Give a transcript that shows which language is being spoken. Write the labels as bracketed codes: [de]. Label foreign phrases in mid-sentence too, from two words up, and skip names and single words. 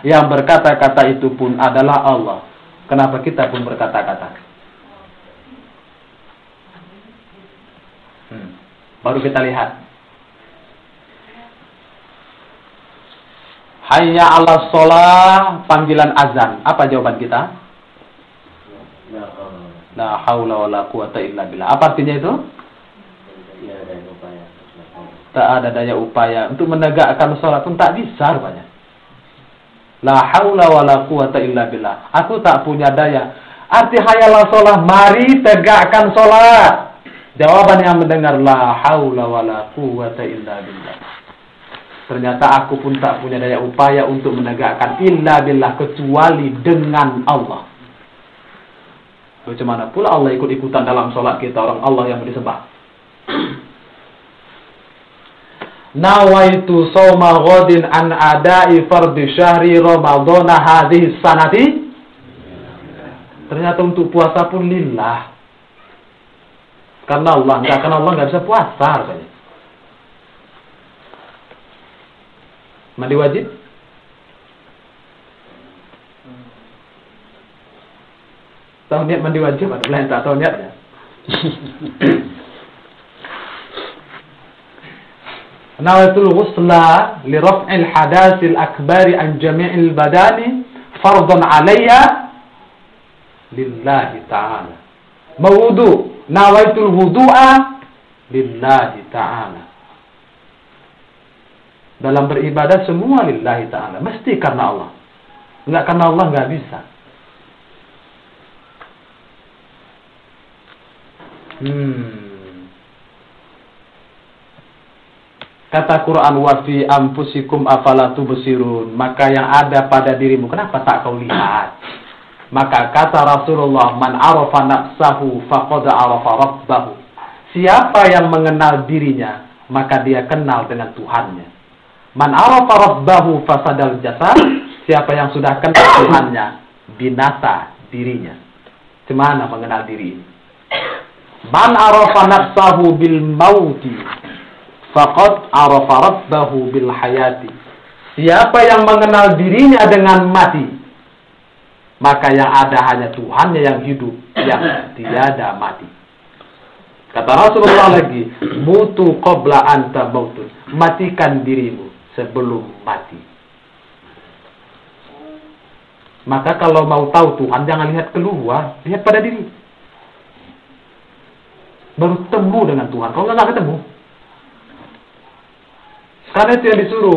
[id] Yang berkata-kata itu pun adalah Allah. Kenapa kita pun berkata-kata? Baru kita lihat. [ar] حي على الصلاة, [id] panggilan azan. Apa jawaban kita? [ar] لا حول ولا قوة إلا بالله. [id] Apa artinya itu? Tak ada daya upaya untuk menegakkan salat pun tak bisa rupanya. [ar] لا حول ولا قوة إلا بالله. [id] Aku tak punya daya. Arti [ar] حي على الصلاة, [id] mari tegakkan salat. Jawaban yang mendengar [ar] لا حول ولا قوة إلا بالله. [id] Ternyata aku pun tak punya daya upaya untuk menegakkan [ar] إلا بالله, [id] kecuali dengan Allah. Bagaimana pula Allah ikut-ikutan dalam sholat kita, orang Allah yang disembah. [ar] نويت صوم غد عن أداء فرض شهر رمضان هذه السنة. [id] Ternyata untuk puasa pun lillah. Karena Allah nggak bisa puasa katanya. Mandi wajib? tahu niat mandi wajib, ada yang tak tahu niatnya. [ar] نويت الغسل لرفع الحدث الأكبر عن جميع البدن فرض علي لله تعالى. Mawudu, نويت الوضوء لله تعالى. [id] Dalam beribadah semua [ar] لله تعالى, [id] mesti karena Allah. Enggak karena Allah enggak bisa. Kata Quran, [ar] وفي أنفسكم أفلا تبصرون, [id] maka yang ada pada dirimu kenapa tak kau lihat? Maka kata Rasulullah, [ar] من عرف نفسه فقد عرف ربه. [id] Siapa yang mengenal dirinya, maka dia kenal dengan Tuhannya. [ar] من عرف ربه فسد الجسد. [id] Siapa yang sudah kenal Tuhannya, binasa dirinya. Gimana mengenal diri ini? [ar] من عرف نفسه بالموت فقد عرف ربه بالحياة. [id] Siapa yang mengenal dirinya dengan mati, maka yang ada hanya Tuhannya yang hidup, yang tiada mati. Kata Rasulullah lagi, [ar] موتوا قبل أنت موت. [id] Matikan dirimu sebelum mati. Maka kalau mau tahu Tuhan, jangan lihat keluar, lihat pada diri. Baru temu dengan Tuhan. Kalau nggak ketemu, karena itu yang disuruh.